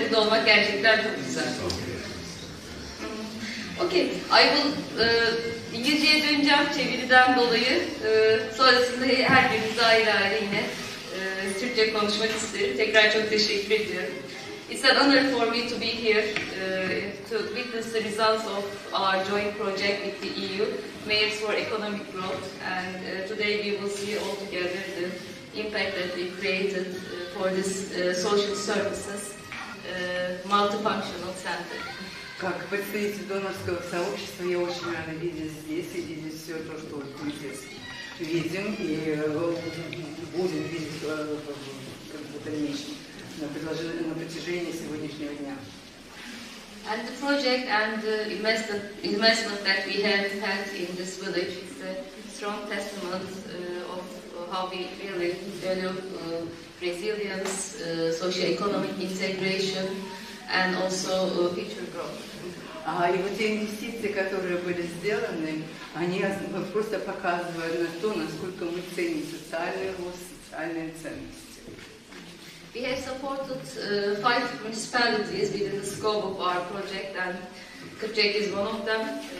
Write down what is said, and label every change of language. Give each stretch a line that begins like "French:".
Turkish: Burada olmak gerçekten çok güzel.
English: Okay, I will
Turkish: İngilizceye döneceğim çeviriden dolayı. Sonrasında her birinize ayrı ayrı yine Türkçe konuşmak isterim. Tekrar çok teşekkür ediyorum.
English: It's an honor for me to be here to witness the results of our joint project with the EU, Mayors for Economic Growth, and today we will see all together the impact that we created for this social services multifunctional center.
Russian: Как представитель донорского сообщества я очень рада видеть здесь и видеть все то, что мы здесь видим и будем видеть в дальнейшем на протяжении сегодняшнего дня.
English: And the project and the investment that we have had in this village is a strong testament of how we really value resilience, socio-economic integration, and also future growth.
Russian: И вот те инвестиции, которые были сделаны, они просто показывают на то, насколько мы ценим социальный рост, социальные ценности.
English: We have supported 5 municipalities within the scope of our project, and Kıpçak is one of them.